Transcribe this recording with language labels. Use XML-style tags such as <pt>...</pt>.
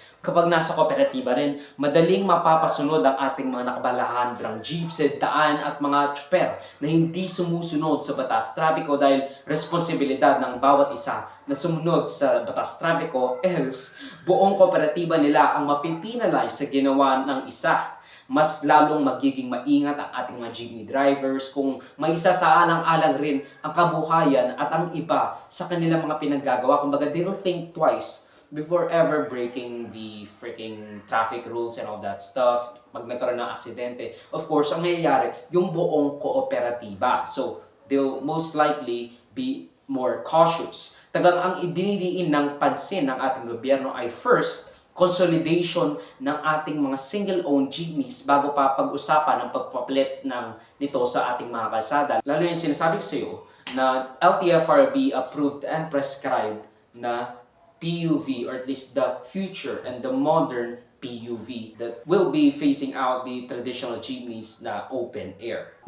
<tl>Kapag nasa kooperatiba rin, madaling mapapasunod ang ating mga nakabalahandrang jeeps, daan at mga chopper na hindi sumusunod sa batas trapiko dahil responsibilidad ng bawat isa na sumunod sa batas trapiko, else buong kooperatiba nila ang mapipinalize sa ginawa ng isa. Mas lalong magiging maingat ang ating mga jeepney drivers kung may isa sa alang-alang rin ang kabuhayan at ang iba sa kanilang mga pinaggagawa. Kumbaga,</tl> <en>they'll think twice before ever breaking the freaking traffic rules and all that stuff.</en> <tl>Pag nagkaroon ng aksidente,</tl> <en>of course,</en> <tl>ang nangyayari, yung buong kooperatiba.</tl> <en>So, they'll most likely be more cautious.</en> <tl>Tagang ang idinidiin ng pansin ng ating gobyerno ay first, consolidation ng ating mga single-owned jeepneys bago pa pag-usapan ng pagpapalit nito sa ating mga kalsada. Lalo yung sinasabi ko sa iyo na</tl> <en>LTFRB approved and prescribed na PUV, or at least the future and the modern PUV that will be phasing out the traditional jeepneys na open air.</en>